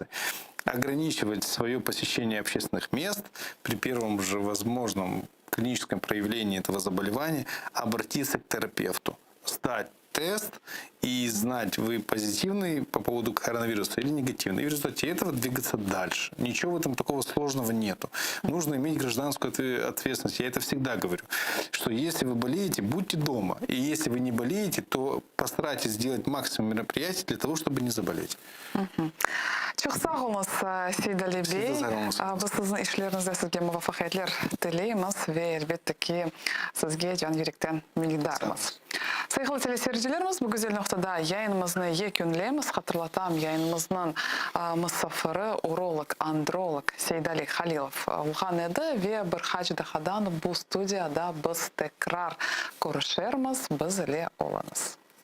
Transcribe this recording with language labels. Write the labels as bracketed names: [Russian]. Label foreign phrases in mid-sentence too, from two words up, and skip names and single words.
[Russian] Ограничивать свое посещение общественных мест при первом же возможном клиническом проявлении этого заболевания, обратиться к терапевту, сдать тест и знать, вы позитивный по поводу коронавируса или негативный. И в результате этого двигаться дальше. Ничего в этом такого сложного нету. Нужно иметь гражданскую ответственность. Я это всегда говорю, что если вы болеете, будьте дома. И если вы не болеете, то постарайтесь сделать максимум мероприятий для того, чтобы не заболеть. [Crimean Tatar] Çok sağ olunuz Сейдали Бей. Biz sizin işlerinizde sizge muvaffakiyetler dileyimiz ve elbette ki sizge can yürekten minnettarmız. Saygılı teleseyircilerimiz, bu güzel noktada yayınımızı yekünleyimiz. Hatırlatam, yayınımızın misafiri urolog, androlog Сейдали Халилов olgan edi ve bir hacıdahadan bu studiyada biz tekrar görüşürüz. Biz ile olunuz.